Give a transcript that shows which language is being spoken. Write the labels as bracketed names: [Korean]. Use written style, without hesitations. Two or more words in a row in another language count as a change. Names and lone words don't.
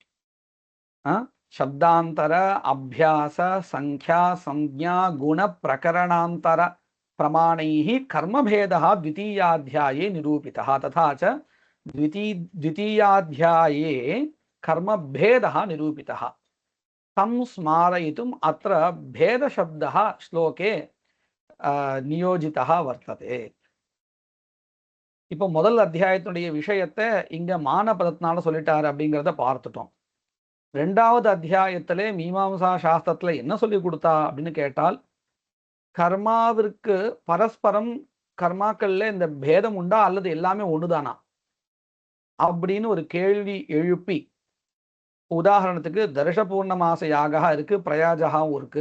[Sanskrit] शब्दान्तर अभ्यास संख्या संज्ञा गुण प्रकरणान्तर प्रमाणैः कर्मभेदः द्वितीयाध्याये निरूपितः. तथा च द्वितीयाध्याये कर्मभेदः निरूपितः. तं स्मारयितुम् अत्र भेदशब्दः श्लोके नियोजितः वर्तते. [Tamil] இப்போ முதல் அத்தியாயத்தினுடைய விஷயத்தை இங்க மான பதத்தினால சொல்லிட்டாரு அப்படிங்கிறத பார்த்துட்டோம். ரெண்டாவது அத்தியாயத்திலே மீமாம்சா சாஸ்திரத்துல என்ன சொல்லி கொடுத்தா அப்படின்னு கேட்டால், கர்மாவிற்கு பரஸ்பரம் கர்மாக்கள்ல இந்த பேதம் உண்டா அல்லது எல்லாமே ஒண்ணுதானா அப்படின்னு ஒரு கேள்வி எழுப்பி, உதாரணத்துக்கு தர்ஷ பூர்ணமாச யாகா இருக்கு, பிரயாஜகாவும் இருக்கு.